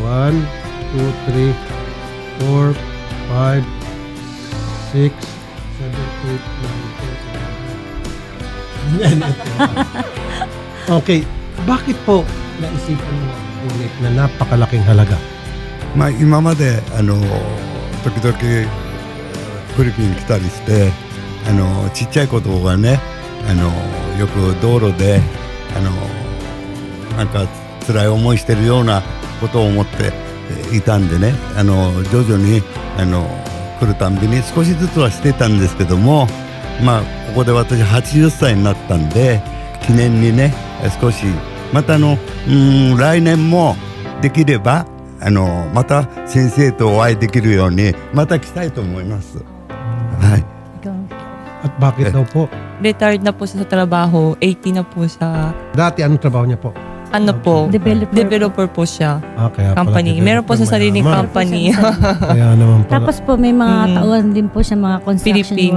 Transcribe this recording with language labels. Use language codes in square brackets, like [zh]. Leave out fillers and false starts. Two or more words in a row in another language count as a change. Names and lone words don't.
[tl] 1, 2, 3, 4, 5, 6, 7, 8, 9, 10. Okay, bakit po naisipan mo donate na napakalaking halaga? [ja] まあ今まで時々フィリピン来たりしてちっちゃい子供がねよく道路でなんか辛い思いしてるようなことを思っていたんでね徐々に来るたんびに少しずつはしてたんですけどもまあここで私80歳になったんで記念にね少しまた来年もできればまた先生とお会いできるようにまた来たいと思います。はい。 [tl] At bakit daw po? Retired na po siya sa trabaho, 80 na po siya. Dati anong trabaho niya po? Ano po? Developer. po siya. Kaya pala Company. Meron po sa sariling mayaman. company. Kaya naman pala. Tapos po may mga tauhan din po siya, mga construction Pilipino.